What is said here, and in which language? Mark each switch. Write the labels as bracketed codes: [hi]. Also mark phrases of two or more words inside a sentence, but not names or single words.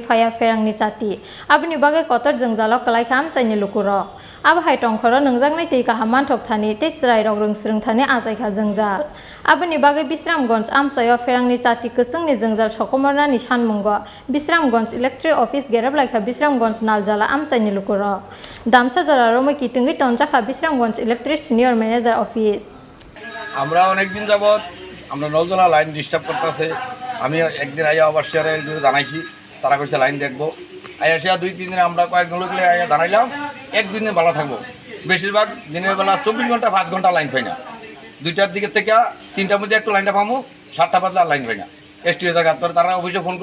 [trp] phaya Khorang ni sati abni bagai kotor jengjalo kalaikha Amchaini Lukurok abhai tongkhoro nungjaknai tei kahaman thokthani tei chrai rok rungsrungthani ajaikha jengjal abni bagai Bishramganj Amchaini Khorang ni sati kusungni jengjal sokomornani sanmungo Bishramganj Electric Office Gereblaikha Bishramganj Naljala Amchaini Lukurok damsajara romoi kitungi tonjaka Bishramganj Electric Senior Manager Office [bn] আমরা অনেকদিন যাবত আমরা নলজলা লাইন ডিস্টার্ব করতেছে আমি একদিন আইয়া অবশ্যই জানাইছি তারা কইছে লাইন দেখবো আইয়া 2-3 দিন আমরা কয়েকজন লোক আইয়া জানাইলাম একদিন ভালো থাকবো বেশিরভাগ দিনের বেলা 24 ঘন্টা 5 ঘন্টা লাইন পাই না 2টার দিকে থেকে 3টার মধ্যে একটু লাইনটা পাবো 7টা বাজে লাইন পাই না এসটিও জায়গা তারা অফিসে ফোন